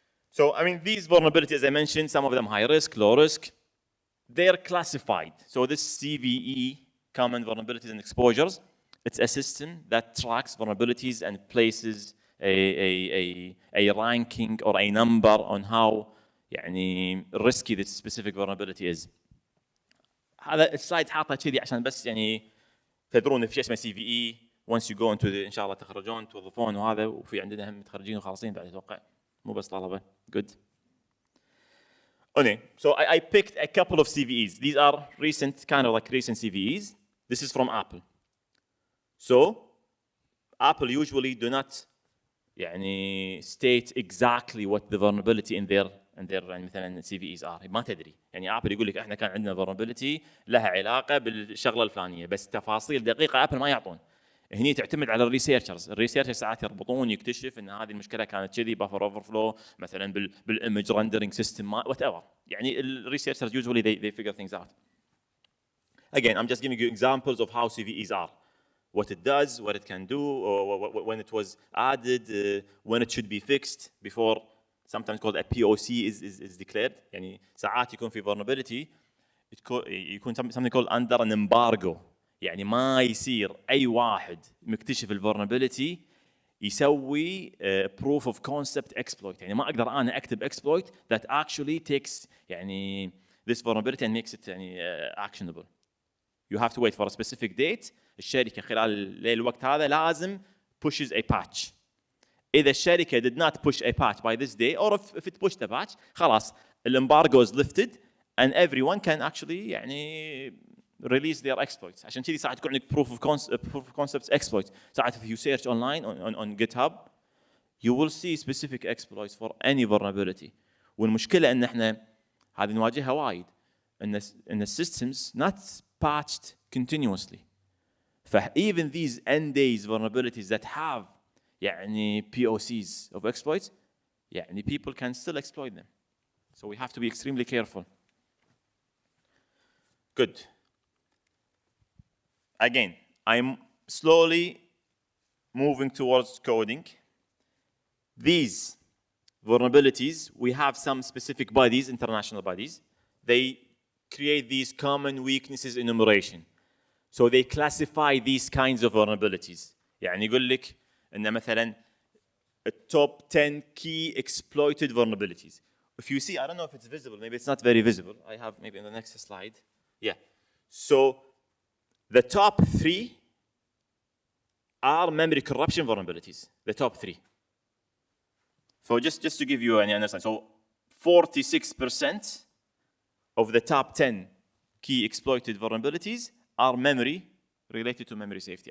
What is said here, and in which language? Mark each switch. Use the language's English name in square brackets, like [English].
[English] So, I mean, these vulnerabilities, as I mentioned, some of them high risk, low risk, they're classified. So this CVE, common vulnerabilities and exposures, it's a system that tracks vulnerabilities and places a ranking or a number on how يعني risky this specific vulnerability is. [Arabic] هذا السلايد حاطه كذي عشان بس يعني تدرون في شيء اسمه CVE. [English] Once you go into the, [Arabic] إن شاء الله تخرجون توظفون وهذا، وفي عندنا هم متخرجين وخالصين بعد أتوقع، مو بس طلبة. [English] Good. Okay, so I picked a couple of CVEs. These are recent, kind of like recent CVEs. This is from Apple. So Apple usually do not يعني state exactly what the vulnerability in their يعني مثلا CVEs are. [Arabic] ما تدري. يعني Apple يقول لك احنا كان عندنا vulnerability لها علاقة بالشغلة الفلانية، بس تفاصيل دقيقة Apple ما يعطون. هني تعتمد على الريسيرشرز ساعات يربطون يكتشف ان هذه المشكله كانت كذي بافر اوفرفلو مثلا بالايمج رندرنج سيستم وات ايفر. يعني الريسيرشرز [English] usually they figure things out. Again, I'm just giving you examples of how CVEs are, what it does, what it can do, or when it was added, when it should be fixed before sometimes called a POC is declared. [Arabic] يعني ساعات يكون في vulnerability يكون [English] something called under an embargo. [Arabic] يعني ما يصير أي واحد مكتشف الفولنربيلتي يسوي [English] proof of concept exploit. [Arabic] يعني ما أقدر أنا أكتب [English] exploit that actually takes يعني this vulnerability and makes it يعني actionable. You have to wait for a specific date. [Arabic] الشركة خلال الوقت هذا لازم [English] pushes a patch. [Arabic] إذا الشركة [English] did not push a patch by this day, or if it pushed a patch, خلاص الembargo is lifted and everyone can actually يعني release their exploits. [Arabic] عشان كذي ساعات يكون عندك [English] proof of concepts exploits. ساعات if you search online on GitHub you will see specific exploits for any vulnerability. [Arabic] والمشكلة ان احنا هذه نواجهها وايد ان [English] systems not patched continuously. even these end days vulnerabilities that have يعني POCs of exploits يعني people can still exploit them. So we have to be extremely careful. Good. Again, I'm slowly moving towards coding. These vulnerabilities, we have some specific bodies, international bodies. They create these common weaknesses enumeration. So they classify these kinds of vulnerabilities. [Arabic] يعني يقول لك إن مثلاً [English] top 10 key exploited vulnerabilities. If you see, I don't know if it's visible, maybe it's not very visible. I have maybe in the next slide. Yeah. So the top 3 are memory corruption vulnerabilities. The top 3. So just to give you an understanding. So 46% of the top 10 key exploited vulnerabilities are memory related to memory safety.